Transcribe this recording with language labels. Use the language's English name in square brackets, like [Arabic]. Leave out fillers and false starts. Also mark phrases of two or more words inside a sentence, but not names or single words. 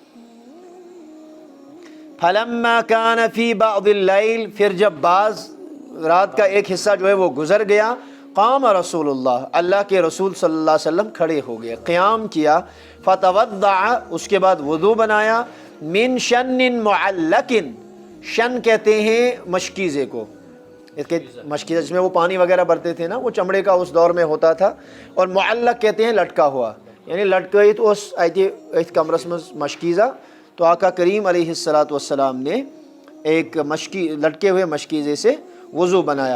[Arabic] فلما کان فی بعض اللیل، [Urdu] پھر جب بعض رات کا ایک حصہ جو ہے وہ گزر گیا، [Arabic] قام رسول اللہ، [Urdu] اللہ کے رسول [Arabic] صلی اللہ علیہ وسلم [Urdu] کھڑے ہو گئے، قیام کیا. فتوضع، اس کے بعد وضو بنایا. [Arabic] من شن معلق، [Urdu] شن کہتے ہیں مشکیزے کو، اس کے مشکیزہ جس میں وہ پانی وغیرہ بھرتے تھے نا، وہ چمڑے کا اس دور میں ہوتا تھا. اور معلق کہتے ہیں لٹکا ہوا، یعنی لٹکے تو اس ایت کمرس میں مشکیزہ. تو آقا کریم [Arabic] علیہ الصلوۃ والسلام [Urdu] نے ایک لٹکے ہوئے مشکیزے سے وضو بنایا.